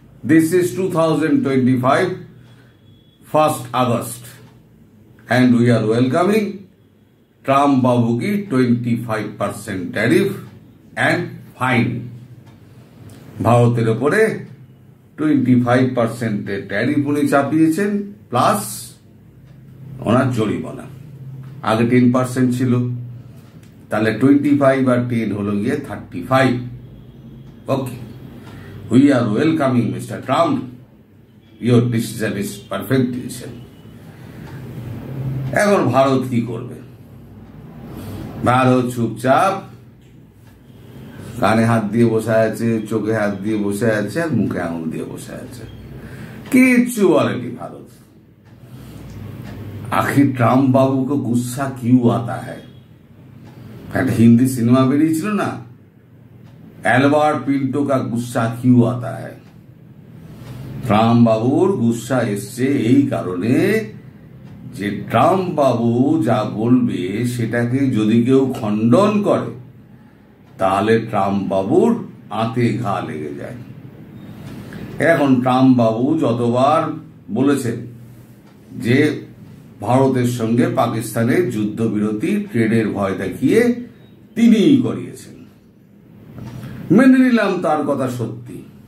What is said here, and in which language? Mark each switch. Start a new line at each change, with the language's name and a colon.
English: This is 2025, 1st August, and we are welcoming Trump Babu ki 25% tariff and fine.
Bangla: ভারতের উপরে 25% tariff উনি চাপিয়েছেন, plus ওনার জরিমানা। আগে 10% ছিল, তাহলে 25 আর 10 হলো গিয়ে 35।
English: Okay, we are welcoming Mr. Trump. Your decision is perfect decision.
Bangla: এখন ভারত কি করবে? ভারত চুপচাপ কানে হাত দিয়ে বসে আছে, চোখে হাত দিয়ে বসে আছে, আর মুখে আঙুল দিয়ে বসে আছে, কিচ্ছু বলেনি ভারত।
Hindi: आखिर ट्रम्प बाबू को गुस्सा क्यों आता है?
Bangla: একটা হিন্দি সিনেমা বেরিয়েছিল না,
Hindi: एल्बर्ट पिंटो का गुस्सा क्यों आता है?
Bangla: ট্রাম্প বাবুর গুসা এসছে এই কারণে যে ট্রাম্প বাবু যা বলবে সেটাকে যদি কেউ খণ্ডন করে তাহলে ট্রাম্প বাবুর আঁতে ঘা লেগে যায়। এখন ট্রাম্প বাবু যতবার বলেছেন যে ভারতের সঙ্গে পাকিস্তানের যুদ্ধবিরতি ট্রেডের ভয় দেখিয়ে তিনিই করিয়েছেন, মেনে নিলাম তার কথা সত্যি।